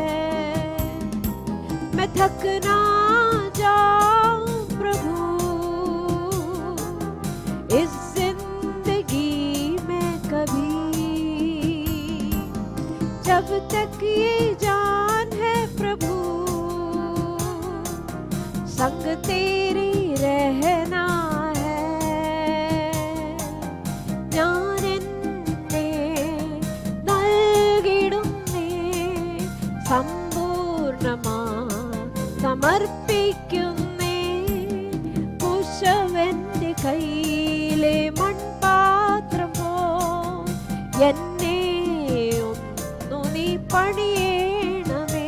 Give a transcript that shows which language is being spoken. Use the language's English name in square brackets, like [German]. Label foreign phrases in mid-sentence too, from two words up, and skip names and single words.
[Hindi] मैं थक ना जाऊं प्रभु इस जिंदगी में कभी, जब तक ये जान है प्रभु संग तेरी रहना है. [Malayalam] ഞാൻ എന്നെ നൽകിടുന്നേ, സമ്പൂർണ്ണമായി സമർപ്പിക്കുന്നേ. കുശവന്റെ കയ്യിലെ മൺപാത്രം പോൽ എന്നെ ഒന്നു നീ പണിയണമേ.